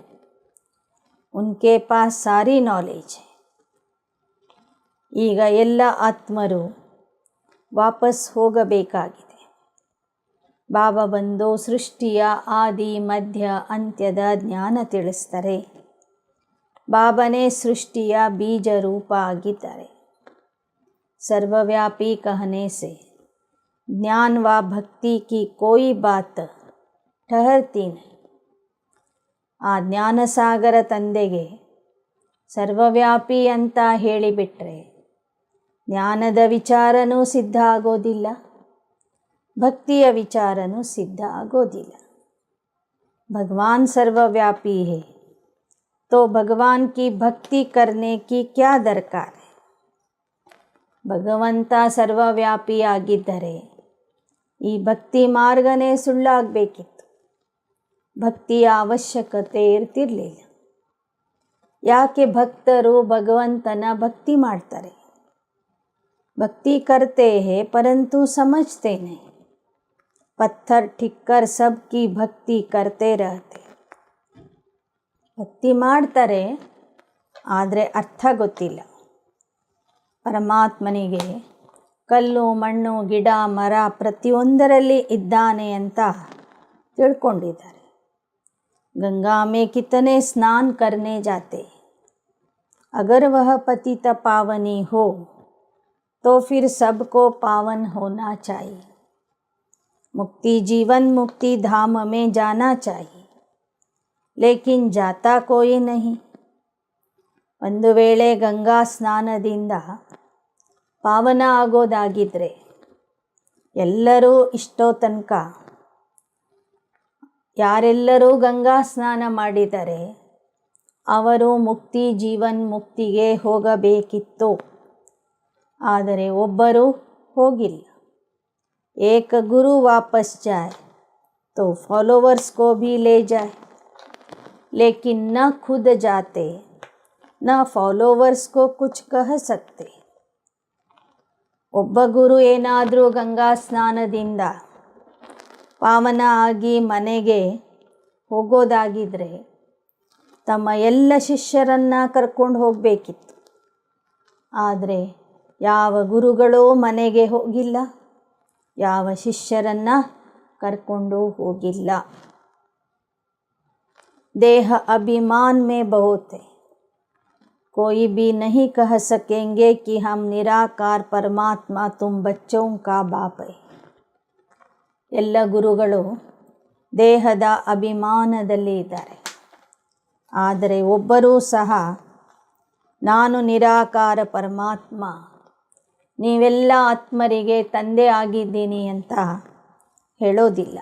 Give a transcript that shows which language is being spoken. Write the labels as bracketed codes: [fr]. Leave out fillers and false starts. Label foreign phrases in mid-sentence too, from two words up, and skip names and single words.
[hi] उनके पास सारी नॉलेज है. [kn] ಈಗ ಎಲ್ಲ ಆತ್ಮರು ವಾಪಸ್ ಹೋಗಬೇಕಾಗಿದೆ. ಬಾಬಾ ಬಂದು ಸೃಷ್ಟಿಯ ಆದಿ ಮಧ್ಯ ಅಂತ್ಯದ ಜ್ಞಾನ ತಿಳಿಸ್ತಾರೆ. ಬಾಬಾನೇ ಸೃಷ್ಟಿಯ ಬೀಜ ರೂಪ ಆಗಿದ್ದಾರೆ. [hi] सर्वव्यापी कहने से ज्ञान व भक्ति की कोई बात ठहरती नहीं. [kn] ಆ ಜ್ಞಾನಸಾಗರ ತಂದೆಗೆ ಸರ್ವವ್ಯಾಪಿ ಅಂತ ಹೇಳಿಬಿಟ್ರೆ ಜ್ಞಾನದ ವಿಚಾರನೂ ಸಿದ್ಧ ಆಗೋದಿಲ್ಲ, ಭಕ್ತಿಯ ವಿಚಾರನೂ ಸಿದ್ಧ ಆಗೋದಿಲ್ಲ. [hi] भगवान सर्वव्यापी है तो भगवान की भक्ति करने की क्या दरकार है. [kn] ಭಗವಂತ ಸರ್ವವ್ಯಾಪಿ ಆಗಿದ್ದರೆ ಈ ಭಕ್ತಿ ಮಾರ್ಗನೇ ಸುಳ್ಳಾಗಬೇಕಿತ್ತು, ಭಕ್ತಿಯ ಅವಶ್ಯಕತೆ ಇರ್ತಿರಲಿಲ್ಲ. ಯಾಕೆ ಭಕ್ತರು ಭಗವಂತನ ಭಕ್ತಿ ಮಾಡ್ತಾರೆ? [hi] भक्ति करते हैं परंतु समझते नहीं. पत्थर ठिक्कर सबकी भक्ति करते रहते. [kn] ಭಕ್ತಿ ಮಾಡ್ತಾರೆ ಆದರೆ ಅರ್ಥ ಗೊತ್ತಿಲ್ಲ. ಪರಮಾತ್ಮನಿಗೆ ಕಲ್ಲು ಮಣ್ಣು ಗಿಡ ಮರ ಪ್ರತಿಯೊಂದರಲ್ಲಿ ಇದ್ದಾನೆ ಅಂತ ತಿಳ್ಕೊಂಡಿದ್ದಾರೆ. [hi] गंगा में कितने स्नान करने जाते, अगर वह पतित पावनी हो तो फिर सबको पावन होना चाहिए. मुक्ति जीवन मुक्ति धाम में जाना चाहिए, लेकिन जाता कोई नहीं. [kn] ಒಂದು ವೇಳೆ ಗಂಗಾ ಸ್ನಾನದಿಂದ ಪಾವನ ಆಗೋದಾಗಿದ್ದರೆ ಎಲ್ಲರೂ ಇಷ್ಟೋ ತನಕ ಯಾರೆಲ್ಲರೂ ಗಂಗಾ ಸ್ನಾನ ಮಾಡಿದರೆ ಅವರು ಮುಕ್ತಿ ಜೀವನ್ ಮುಕ್ತಿಗೆ ಹೋಗಬೇಕಿತ್ತು. ಆದರೆ ಒಬ್ಬರು ಹೋಗಿಲ್ಲ. [hi] एक गुरु वापस जाए तो फॉलोवर्स को भी ले जाए, लेकिन न खुद जाते न फॉलोवर्स को कुछ कह सकते. [kn] ಒಬ್ಬ ಗುರು ಏನಾದರೂ ಗಂಗಾ ಸ್ನಾನದಿಂದ ಪಾವನ ಆಗಿ ಮನೆಗೆ ಹೋಗೋದಾಗಿದ್ದರೆ ತಮ್ಮ ಎಲ್ಲ ಶಿಷ್ಯರನ್ನು ಕರ್ಕೊಂಡು ಹೋಗಬೇಕಿತ್ತು. ಆದರೆ ಯಾವ ಗುರುಗಳೂ ಮನೆಗೆ ಹೋಗಿಲ್ಲ, ಯಾವ ಶಿಷ್ಯರನ್ನು ಕರ್ಕೊಂಡು ಹೋಗಿಲ್ಲ. [hi] ದೇಹ अभिमान में बहुत है. कोई भी नहीं कह सकेंगे कि हम निराकार परमात्मा तुम बच्चों का बाप है. [kn] ಎಲ್ಲ ಗುರುಗಳು ದೇಹದ ಅಭಿಮಾನದಲ್ಲಿ ಇದ್ದಾರೆ. ಆದರೆ ಒಬ್ಬರೂ ಸಹ ನಾನು ನಿರಾಕಾರ ಪರಮಾತ್ಮ, ನೀವೆಲ್ಲ ಆತ್ಮರಿಗೆ ತಂದೆ ಆಗಿದ್ದೀನಿ ಅಂತ ಹೇಳೋದಿಲ್ಲ.